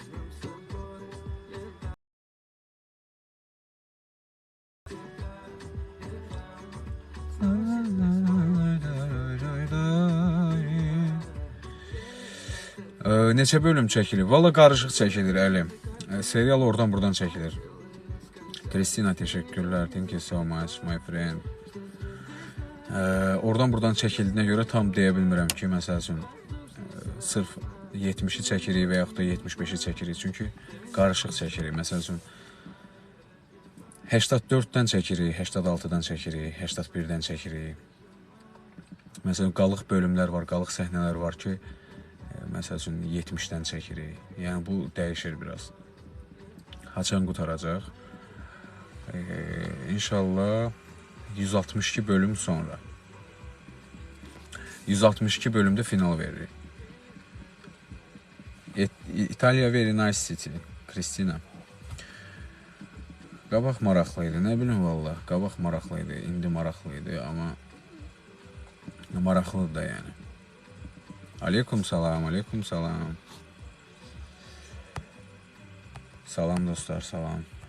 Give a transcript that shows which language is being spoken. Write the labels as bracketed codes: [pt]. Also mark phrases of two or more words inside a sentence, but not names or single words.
[az] Neçə bölüm çəkilir? Valla qarışıq çəkilir Əli. Serial oradan buradan çəkilir. Kristina, teşekkürlər. [en] Thank you so much, my friend. [az] Oradan buradan çəkildiyinə görə tam deyə bilmirəm ki, məsəl üçün sırf 70-i çəkirik və yaxud da 75-i çəkirik. Çünki qarışıq çəkirik. Məsəl üçün 84-dən çəkirik, 86-dan çəkirik, 81-dən çəkirik. Məsələn, qalıq bölümlər var, qalıq səhnələr var ki, məsəl üçün 70-dən çəkirik. Yəni bu dəyişir biraz. Haçan qutaracaq. İnşallah 162 bölüm sonra. 162 bölümdə final veririk. İtalya [en] very nice city. [az] Kristina. Qabaq maraqlı idi, nə bilim valla. Qabaq maraqlı idi, indi maraqlı idi, amma maraqlıdır da yəni. Aleykum salam, aleykum salam. Salam dostlar, salam.